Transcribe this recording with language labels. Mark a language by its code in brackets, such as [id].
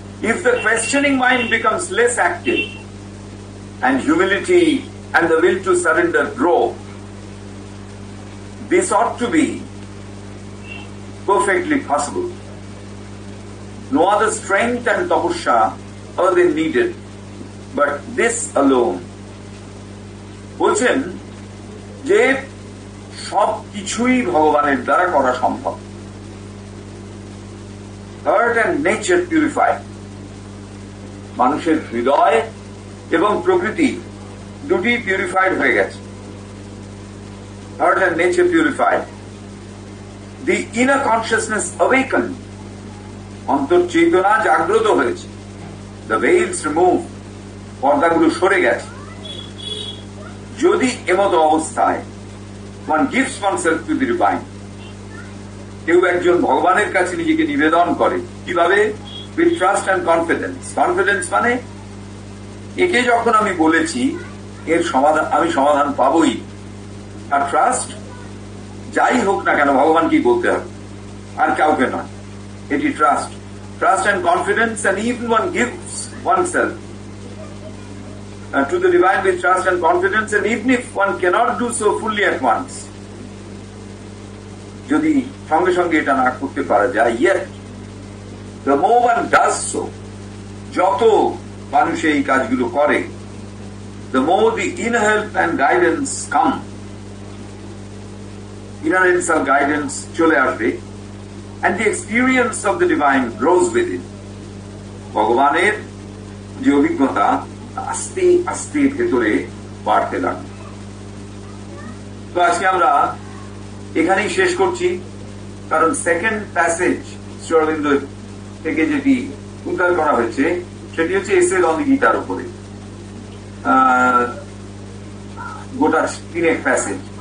[en] If the questioning mind becomes less active, and humility and the will to surrender grow, this ought to be perfectly possible. No other strength and tapasya are then needed, but this alone. [bn] বলছেন যে সব কিছুই ভগবানের দ্বারা করা সম্ভব। [en] heart and nature purified, [bn] মানুষের হৃদয় এবং প্রকৃতি দুটি পিউরিফাইড হয়ে গেছে। [en] heart and nature purified, the inner consciousness awakened, [bn] অন্তর্চেতনা জাগ্রত হয়েছে। [en] the veils remove, [bn] পর্দাগুলো সরে গেছে। যদি এমতো অবস্থায় [en] one gives oneself to the divine, [bn] কেউ একজন ভগবানের কাছে নিজেকে নিবেদন করে, কিভাবে? [en] with trust and confidence. [bn] Confidence মানে একে যখন আমি বলেছি এর সমাধান, আমি সমাধান পাবই। আর ট্রাস্ট, যাই হোক না কেন ভগবানকেই বলতে হবে, আর কাউকে নয়। [en] এটি trust, trust and confidence, and even one gives oneself to the divine with trust and confidence, and even if one cannot do so fully at once, [bn] যদি সঙ্গে সঙ্গে এটা না করতে পারা যায়, [en] yet the more one does so, [bn] যত মানুষ এই কাজগুলো করে, [en] the more the inner help and guidance come, inner and guidance [bn] চলে আসবে, [en] and the experience of the divine grows within. [bn] ভগবানের যে অভিজ্ঞতা আস্তে আস্তে ভেতরে বাড়তে লাগলো। তো আজকে আমরা এখানেই শেষ করছি, কারণ সেকেন্ড প্যাসেজ শ্রী অরবিন্দ থেকে যেটি উদ্ধার করা হয়েছে সেটি হচ্ছে এসে অন দি গীতার উপরে, গোটা 3 প্যাসেজ।